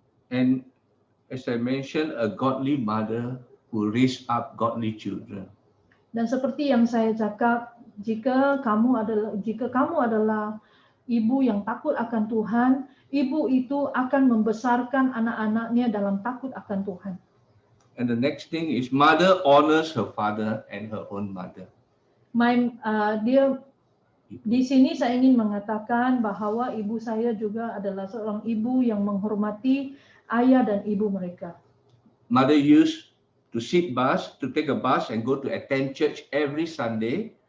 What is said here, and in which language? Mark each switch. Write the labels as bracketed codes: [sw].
[en] And as I mentioned, a godly mother who raise up godly children. [ms] Dan seperti yang saya cakap, jika kamu adalah ibu yang takut akan Tuhan, ibu itu akan membesarkan anak-anaknya dalam takut akan Tuhan. [en] And the next thing is mother honors her father and her own mother. [ms] Dia di sini saya ingin mengatakan bahawa ibu saya juga adalah seorang ibu yang menghormati ayah dan ibu mereka. [en] Mother used to take a bus and go to attend church every Sunday.